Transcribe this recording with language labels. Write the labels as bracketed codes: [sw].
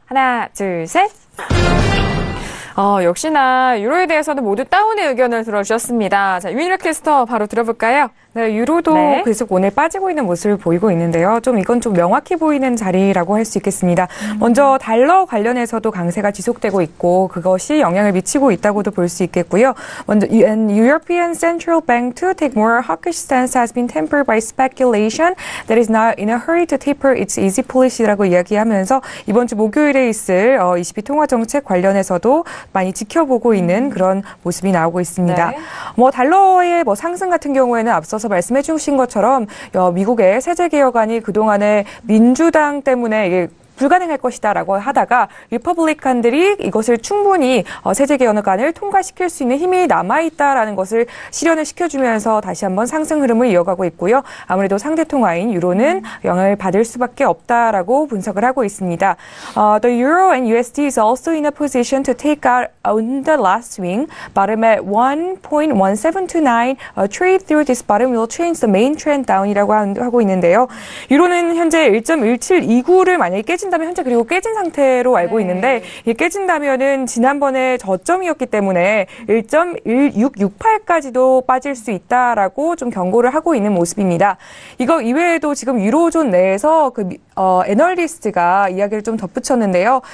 [ko] 하나, 둘, 셋. 역시나 유로에 대해서는 모두 다운의 의견을 들어주셨습니다. 자, 유인열 캐스터 바로 들어볼까요? 네, 유로도 네. 계속 오늘 빠지고 있는 모습을 보이고 있는데요. 이건 좀 명확히 보이는 자리라고 할 수 있겠습니다. 먼저 달러 관련해서도 강세가 지속되고 있고 그것이 영향을 미치고 있다고도 볼 수 있겠고요. 먼저 [en] European Central Bank to take more hawkish stance has been tempered by speculation that is not in a hurry to taper its easy policy [ko] 라고 이야기하면서 이번 주 목요일에 있을 ECB 통화 정책 관련해서도 많이 지켜보고 있는 그런 모습이 나오고 있습니다. 네. 뭐 달러의 뭐 상승 같은 경우에는 앞서서 말씀해 주신 것처럼 미국의 세제 개혁안이 그동안에 민주당 때문에 이게 불가능할 것이다라고 하다가 리퍼블리칸들이 이것을 충분히 세제 개혁안을 통과시킬 수 있는 힘이 남아있다라는 것을 실현을 시켜주면서 다시 한번 상승 흐름을 이어가고 있고요. 아무래도 상대 통화인 유로는 영향을 받을 수밖에 없다라고 분석을 하고 있습니다. [en] The euro and USD is also in a position to take out on the last swing. Bottom at 1.1729. Trade through this bottom will change the main trend down [ko] 이라고 하고 있는데요. 유로는 현재 1.1729를 만약에 깨진다면 현재 그리고 깨진 상태로 알고 있는데 이게 깨진다면은 지난번에 저점이었기 때문에 1.1668까지도 빠질 수 있다라고 좀 경고를 하고 있는 모습입니다. 이거 이외에도 지금 유로존 내에서 애널리스트가 이야기를 좀 덧붙였는데요.